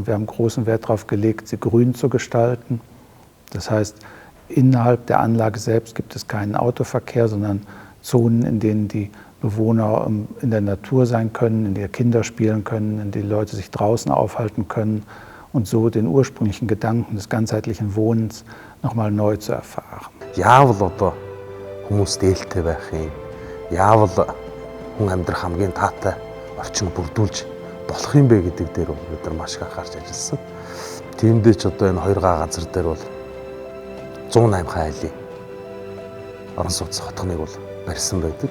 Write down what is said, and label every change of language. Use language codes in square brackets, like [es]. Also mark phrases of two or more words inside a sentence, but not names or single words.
[de] Wir haben großen Wert darauf gelegt, sie grün zu gestalten. Das heißt, innerhalb der Anlage selbst gibt es keinen Autoverkehr, sondern Zonen, in denen die Bewohner in der Natur sein können, in der Kinder spielen können, in denen Leute sich draußen aufhalten können und so den ursprünglichen Gedanken des ganzheitlichen Wohnens nochmal neu zu erfahren. [mn] Хүмүүс дээлтэй байх юм. Яавал хүн амьдрах хамгийн таатай орчин бүрдүүлж болох юм бэ гэдэг дээр бид нар маш их анхаарч ажилласан. Тиймдээ ч одоо энэ 2 газар дээр бол 108 айлын орон сууц хотгоныг бол барьсан байдаг.